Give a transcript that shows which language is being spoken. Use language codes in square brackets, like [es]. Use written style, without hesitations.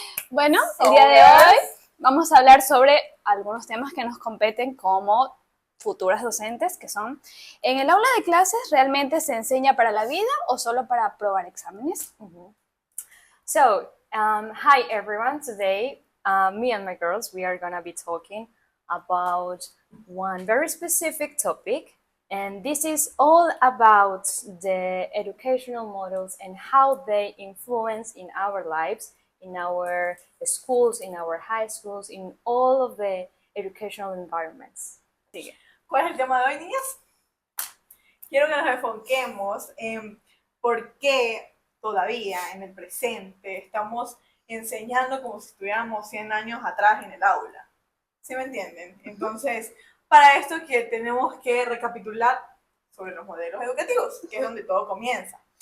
[es] Bueno, el día de hoy vamos a hablar sobre algunos temas que nos competen como futuras docentes, que son, ¿en el aula de clases realmente se enseña para la vida o solo para aprobar exámenes? [en] Hi everyone. Today, me and my girls, we are gonna be talking about one very specific topic, and this is all about the educational models and how they influence in our lives, in our schools, in our high schools, in all of the educational environments. [es] Sigue. ¿Cuál es el tema de hoy, niñas? Quiero que nos enfoquemos en por qué todavía en el presente estamos enseñando como si estuviéramos 100 años atrás en el aula. ¿Sí me entienden? Entonces, para esto que tenemos que recapitular sobre los modelos educativos, que es donde todo comienza.